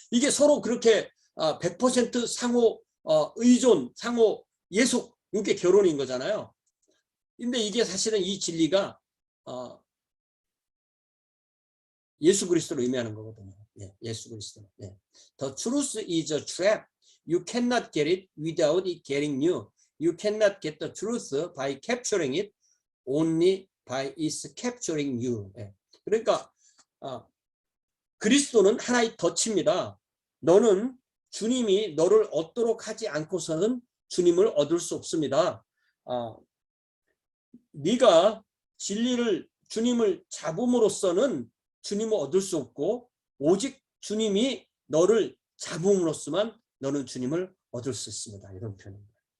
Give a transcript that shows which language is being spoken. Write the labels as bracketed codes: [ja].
[ko] 이게 서로 그렇게 100% 상호 의존, 상호 예속, 이게 결혼인 거잖아요. 근데 이게 사실은 이 진리가 예수 그리스도를 의미하는 거거든요. 네, 예수 그리스도. 네. [en] The truth is a trap. You cannot get it without it getting you. You cannot get the truth by capturing it, only by its capturing you. [ko] 네. 그러니까 그리스도는 하나의 덫입니다. 너는 주님이 너를 얻도록 하지 않고서는 주님을 얻을 수 없습니다. 네가 주님을 잡음으로써는 주님을 얻을 수 없고 오직 주님이 너를 잡음으로써만 너는 주님을 얻을 수 있습니다. 이런 표현입니다.